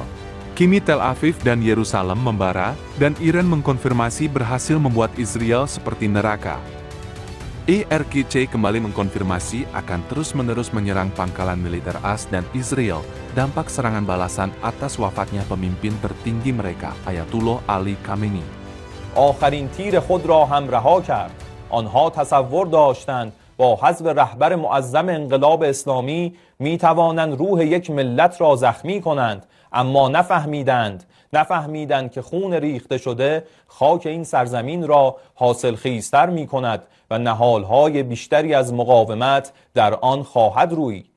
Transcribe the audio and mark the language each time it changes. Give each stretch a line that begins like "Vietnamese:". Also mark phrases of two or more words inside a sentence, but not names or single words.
Indonesian: Kini Tel Aviv dan Yerusalem membara, dan Iran mengkonfirmasi berhasil membuat Israel seperti neraka. IRGC kembali mengkonfirmasi akan terus-menerus menyerang pangkalan militer AS dan Israel, dampak serangan balasan atas wafatnya pemimpin tertinggi mereka, Ayatullah Ali Khamenei.
Persian: آخرین تیر خود را هم رها کرد. آنها تصور داشتند با حذف رهبر معظم انقلاب اسلامی می توانند روح یک ملت را زخمی کنند، اما نفهمیدند که خون ریخته شده خاک این سرزمین را حاصل خیزتر می کند و نهالهای بیشتری از مقاومت در آن خواهد رویید.